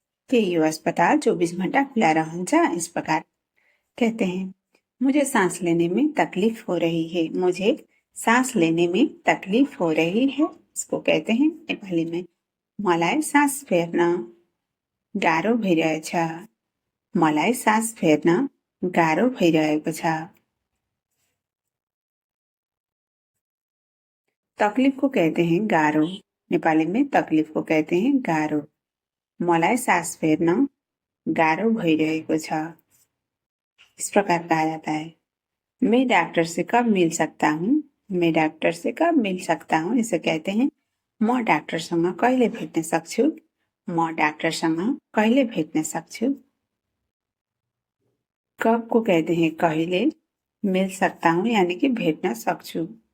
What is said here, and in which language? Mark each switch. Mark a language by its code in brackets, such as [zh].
[ne] के यो अस्पताल 24 घण्टा खुला रहन्छ। [hi] इस प्रकार कहते हैं। मुझे सांस लेने में तकलीफ हो रही है। मुझे सांस लेने में तकलीफ हो रही है। इसको कहते हैं नेपाली में [ne] मलाई सास फेर्न गाह्रो भइरहेछ। मलाई सास फेर्न गाह्रो भइरहेको छ। [hi] तकलीफ को कहते हैं गाह्रो। नेपाली में तकलीफ को कहते हैं गाह्रो। [ne] मलाई सास फेर्न गाह्रो भइरहेको छ। [hi] इस प्रकार कहा जाता है। मैं डॉक्टर से कब मिल सकता हूँ? मैं डॉक्टर से कब मिल सकता हूँ? इसे कहते हैं [ne] म डाक्टरसँग कहिले भेट्न सक्छु। म डाक्टरसँग कहिले भेट्न सक्छु। [hi] कब को कहते हैं कहिले। मिल सकता हूँ यानी कि [ne] भेट्न सक्छु।